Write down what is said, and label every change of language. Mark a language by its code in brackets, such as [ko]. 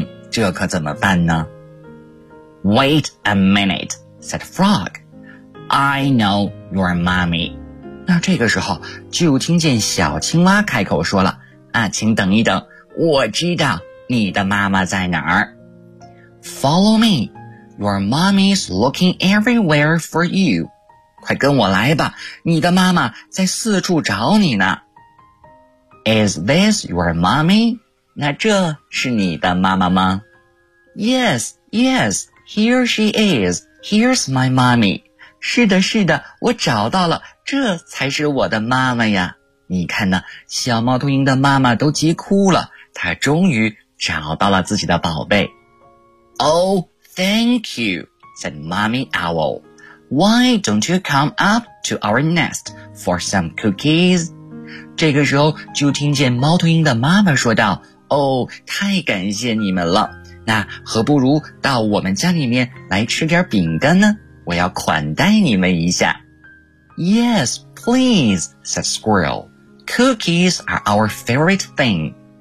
[zh] 这可怎么办呢 [en] ？”Wait a minute, said frog. I know your mommy. [zh] 那这个时候就听见小青蛙开口说了啊，请等一等，我知道你的妈妈在哪儿。 [en] Follow me, your mommy's looking everywhere for you. [zh] 快跟我来吧，你的妈妈在四处找你呢。 [en] Is this your mommy? [zh] 那这是你的妈妈吗 [en] ？Yes, yes, here she is. Here's my mommy. [zh] 是的，是的，我找到了。这才是我的妈妈呀，你看呢，小猫头鹰的妈妈都急哭了，她终于找到了自己的宝贝。 [en] Oh, thank you, said Mommy Owl. Why don't you come up to our nest for some cookies? [zh] 这个时候就听见猫头鹰的妈妈说道，哦，太感谢你们了，那何不如到我们家里面来吃点饼干呢？我要款待你们一下。 [en] Yes, please, said squirrel. Cookies are our favorite thing.